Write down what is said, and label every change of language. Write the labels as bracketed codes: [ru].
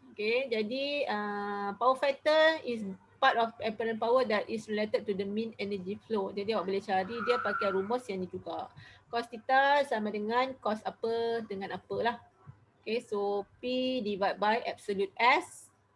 [en] Okay, jadi power factor is part of apparent power that is related to the mean energy flow. [ms] Jadi awak boleh cari dia pakai rumus yang ni juga. Cos theta sama dengan cos apa dengan apa lah. [en] Okay, so P divide by absolute S.